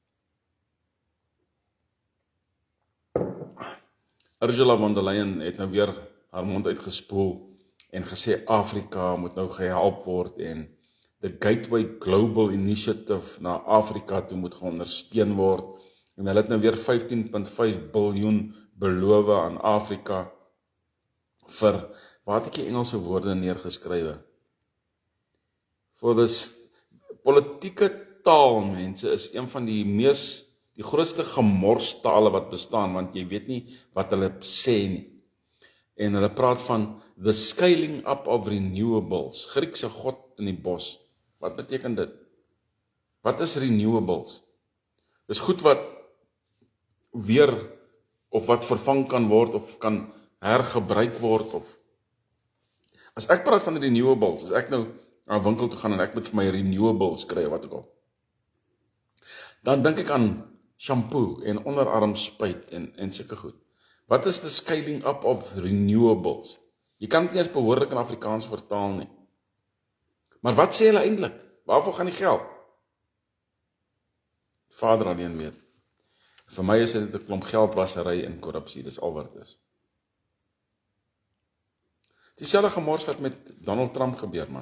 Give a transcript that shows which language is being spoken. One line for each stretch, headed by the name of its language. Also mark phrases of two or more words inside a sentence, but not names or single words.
Afrikaans: Ursula von der Leyen het nou weer haar mond uitgespoel en gesê Afrika moet nou gehelp word en
English: the Gateway Global Initiative
Afrikaans: na Afrika toe moet geondersteun word en hulle het nou weer 15.5 biljoen beloof aan Afrika vir, waar het ek die Engelse woorde neergeskrywe?
English: For this,
Afrikaans: politieke taal, mense, is een van die grootste gemorstale wat bestaan, want jy weet nie wat hulle sê nie. En hulle praat van
English: the scaling up of renewables,
Afrikaans: Griekse god in die bos. Wat beteken dit? Wat is renewables? Dis goed wat weer, of wat vervang kan word, of kan hergebruik word, of as ek praat van renewables, as ek nou na 'n winkel toe gaan en ek moet vir my renewables kry, wat ook al, dan dink ek aan shampoo en onderarmspuit en sulke goed. Wat is
English: the scaling up of renewables?
Afrikaans: Jy kan dit nie eens behoorlik in Afrikaans vertaal nie. Maar wat sê hulle eintlik? Waarvoor gaan die geld? Vader alleen weet. Vir my is dit 'n klomp geldwasery en korrupsie, dis al wat dit is. Dieselfde gemors wat met Donald Trump gebeur, man.